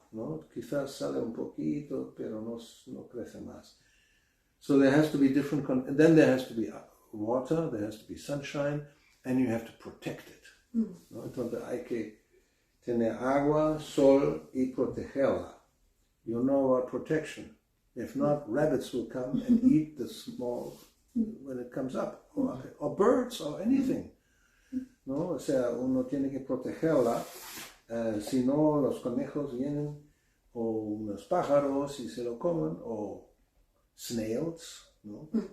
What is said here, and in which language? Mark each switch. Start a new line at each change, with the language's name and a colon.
Spanish: ¿No? Quizás sale un poquito, pero no crece más.
English: So there has to be different, and then there has to be water, there has to be sunshine, and you have to protect it.
Spanish: ¿No? Entonces hay que tener agua, sol y protegerla.
English: You know about protection. If not, rabbits will come and eat the small when it comes up, or birds, or anything.
Spanish: ¿No? O sea, uno tiene que protegerla. Si no, los conejos vienen, o unos pájaros y se lo comen, o snails, ¿no?